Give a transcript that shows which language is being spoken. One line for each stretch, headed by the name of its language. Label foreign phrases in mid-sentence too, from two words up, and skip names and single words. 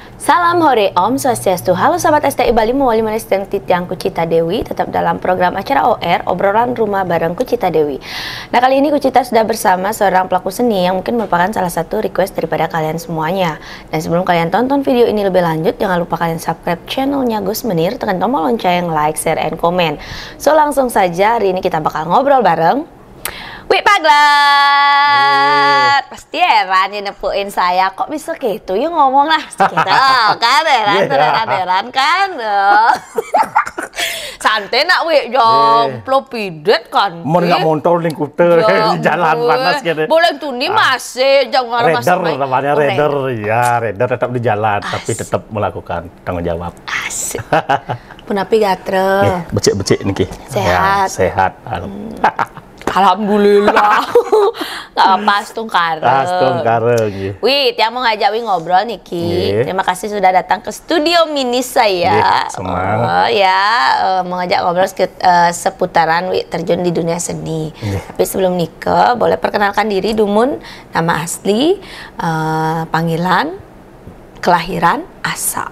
Indonesian: Salam hore Om Swastiastu. Halo sahabat STI Bali, mewali manis dan titiang Kucita Dewi, tetap dalam program acara OR, obrolan rumah bareng Kucita Dewi. Nah, kali ini Kucita sudah bersama seorang pelaku seni yang mungkin merupakan salah satu request daripada kalian semuanya. Dan sebelum kalian tonton video ini lebih lanjut, jangan lupa kalian subscribe channelnya Gus Menir, tekan tombol lonceng,
English: like, share, and comment.
Indonesian: So langsung saja, hari ini kita bakal ngobrol bareng Wih Paglat. Pasti heran ya nepuin saya, kok bisa gitu ya ngomong lah gitu kan, heran kan. Santai nak wih jomplo pidet kan. Mau nggak motor ning kuter jalan panas gitu. Boleh tuh masih jangan Raider namanya Raider. Ya, Raider tetap di jalan tapi tetap melakukan tanggung jawab. Asik.
Balinese: Punapi gatre. Becik-becik niki.
Indonesian: Sehat. Ya, sehat. Alhamdulillah. Gak apa astung kareng. Astung kareng. Wih, tiang mau ngajak Wih ngobrol nih Ki. Terima kasih sudah datang ke studio mini saya. Senang. Mau ngajak ngobrol seputaran Wih terjun di dunia seni. Tapi sebelum nikah, boleh perkenalkan diri Dumun, nama asli, panggilan, kelahiran, asal.